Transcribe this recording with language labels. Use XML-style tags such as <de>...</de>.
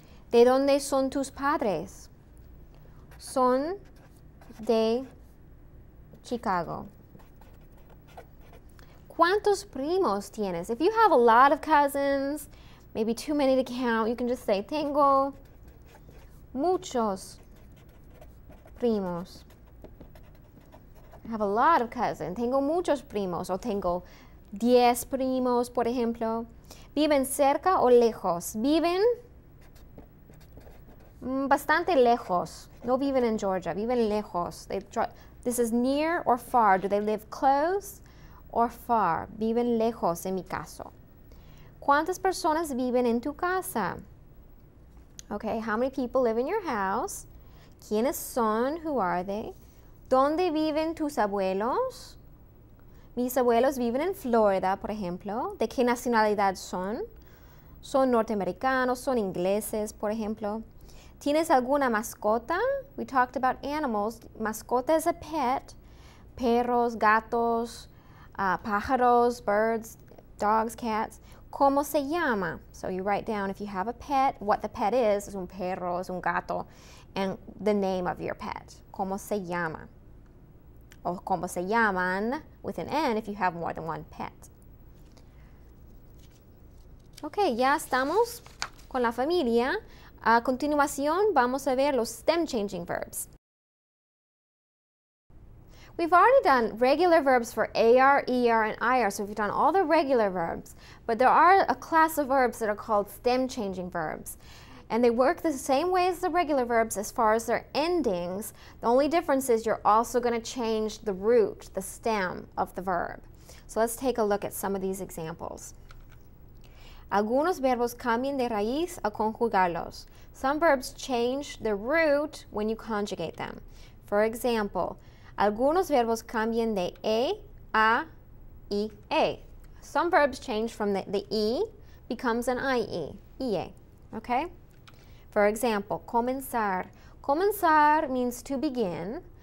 <es>¿De dónde son tus padres? Son de Chicago. ¿Cuántos primos tienes?</es> <en>If you have a lot of cousins, maybe too many to count, you can just say,</en> <es>tengo muchos primos.</es> <en>I have a lot of cousins.</en> <es>Tengo muchos primos. O tengo 10 primos, por ejemplo. ¿Viven cerca o lejos? Viven bastante lejos. No viven en Georgia. Viven lejos.</es> <en>This is near or far. Do they live close or far?</en> <es>Viven lejos en mi caso. ¿Cuántas personas viven en tu casa?</es> <en>Okay, how many people live in your house?</en> <es>¿Quiénes son?</es> <en>Who are they?</en> <es>¿Dónde viven tus abuelos? Mis abuelos viven en Florida, por ejemplo. ¿De qué nacionalidad son? ¿Son norteamericanos? ¿Son ingleses, por ejemplo? ¿Tienes alguna mascota?</es> <en>We talked about animals. Mascota is a pet.</en> <es>Perros, gatos, pájaros,</es> <en>birds, dogs, cats. ¿Cómo se llama? So you write down if you have a pet, what the pet is</en> <es>un perro, es un gato,</es> <en>and the name of your pet.</en> <es>¿Cómo se llama? Or ¿cómo se llaman?</es> <en>With an N if you have more than one pet.</en> <es>Ok, ya estamos con la familia. A continuación vamos a ver los</es> <en>stem changing verbs. We've already done regular verbs for AR, ER, and IR, so we've done all the regular verbs. But there are a class of verbs that are called stem-changing verbs. And they work the same way as the regular verbs as far as their endings. The only difference is you're also going to change the root, the stem of the verb. So let's take a look at some of these examples.</en> <es>Algunos verbos cambian de raíz al conjugarlos.</es> <en>Some verbs change the root when you conjugate them. For example,</en> <es>algunos verbos cambian de E a IE.</es> <en>Some verbs change from the E becomes an IE, IE, okay? For example, comenzar. Comenzar means to begin.</en>